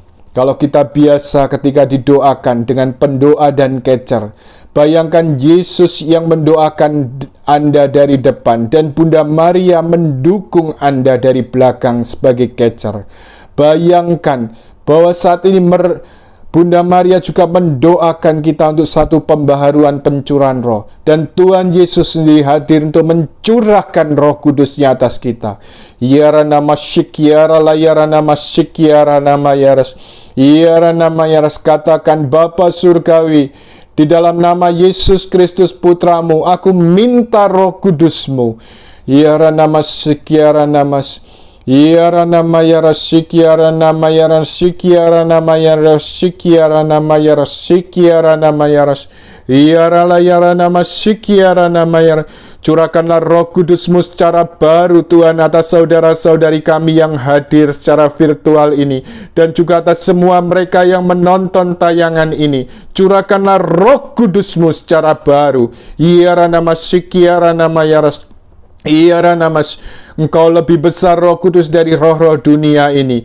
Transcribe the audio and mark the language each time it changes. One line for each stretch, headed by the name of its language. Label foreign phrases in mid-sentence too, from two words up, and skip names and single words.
Indonesian: Kalau kita biasa ketika didoakan dengan pendoa dan kecer, bayangkan Yesus yang mendoakan Anda dari depan dan Bunda Maria mendukung Anda dari belakang sebagai kecer. Bayangkan bahwa saat ini Bunda Maria juga mendoakan kita untuk satu pembaharuan pencurahan roh. Dan Tuhan Yesus sendiri hadir untuk mencurahkan Roh Kudus-Nya atas kita. Yarana masyikiara layarana masyikiara nama yaras. Yarana mayaras, katakan Bapa Surgawi, di dalam nama Yesus Kristus Putramu, aku minta Roh Kudus-Mu. Yarana masyikiara namas. Yarana mayaras sikiara nama yaras sikiara nama yaras sikiara nama yaras sikiara nama yaras. Yarala yarana sikiara nama yaras. Curahkanlah Roh Kudus-Mu secara baru Tuhan atas saudara-saudari kami yang hadir secara virtual ini, dan juga atas semua mereka yang menonton tayangan ini. Curahkanlah Roh Kudus-Mu secara baru. Yarana sikiara nama yaras. Engkau lebih besar Roh Kudus dari roh-roh dunia ini.